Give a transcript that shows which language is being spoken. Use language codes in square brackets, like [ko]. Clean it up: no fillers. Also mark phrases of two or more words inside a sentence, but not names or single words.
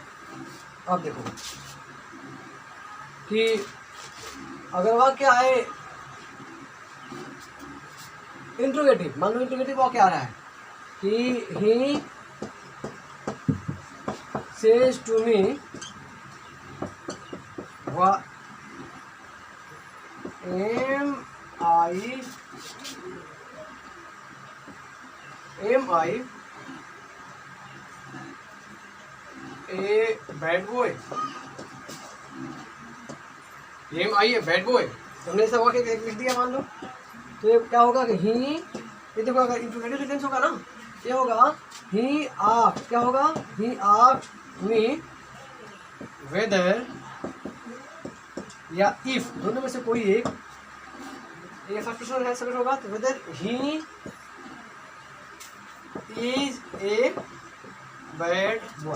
[hi] आप देखो कि अगर वाक्य आए इंट्रोगेटिव, मान लो इंट्रोगेटिव वाक्य आ रहा है कि [en] he says to me am I a bad boy, am I a bad boy, [hi] हमने ऐसा वाक्य लिख दिया मान लो, तो ये क्या होगा कि ही, ये देखो अगर [en] interrogative sentence [hi] होगा ना, ये होगा [en] he asked, [hi] क्या होगा, [en] he asked me whether [hi] या इफ, दोनों में से कोई एक, ये [en] first person [hi] है सब्जेक्ट होगा, तो [en] whether he is a bad boy.